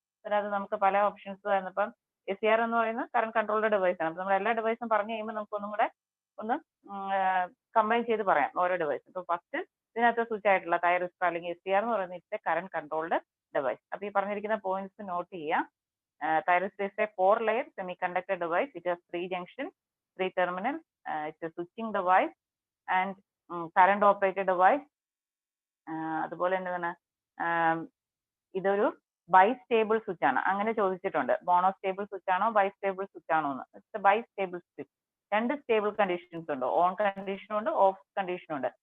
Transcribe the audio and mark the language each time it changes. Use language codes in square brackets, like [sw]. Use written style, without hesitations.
[ml] അതിനകത്ത് നമുക്ക് പല ഓപ്ഷൻസ് വന്നപ്പം SCR എന്ന് പറയുന്നത് കറന്റ് കൺട്രോൾഡ് ഡിവൈസ് ആണ്. അപ്പൊ നമ്മൾ എല്ലാ ഡിവൈസും പറഞ്ഞു കഴിയുമ്പോൾ നമുക്ക് ഒന്നും കൂടെ ഒന്ന് കമ്പൈൻ ചെയ്ത് പറയാം ഓരോ ഡിവൈസ്. ഇപ്പൊ ഫസ്റ്റ് ഇതിനകത്ത് സ്വിച്ച് ആയിട്ടുള്ള തൈറോസ്പർ അല്ലെങ്കിൽ SCR എന്ന് പറയുന്നത് [en] It's a current controlled device. [ml] അപ്പൊ ഈ പറഞ്ഞിരിക്കുന്ന പോയിന്റ്സ് നോട്ട് ചെയ്യുക. [en] Thyrosphere is a 4-layer semiconductor device. It has 3 junctions, 3 terminals. It's a switching device and current operated device. [ml] അതുപോലെ എന്താണ് ഇതൊരു ബൈസ്റ്റേബിൾ സ്വിച്ച് ആണ്. അങ്ങനെ ചോദിച്ചിട്ടുണ്ട്. മോണോസ്റ്റേബിൾ സ്വിച്ച് ആണോ ബൈസ്റ്റേബിൾ സ്വിച്ച് ആണോ എന്ന്. [en] It's bistable switch. [ml] 2 stable conditions ഉണ്ട്. ഓൺ കണ്ടീഷനും ഉണ്ട്, ഓഫ് കണ്ടീഷനും ഉണ്ട്.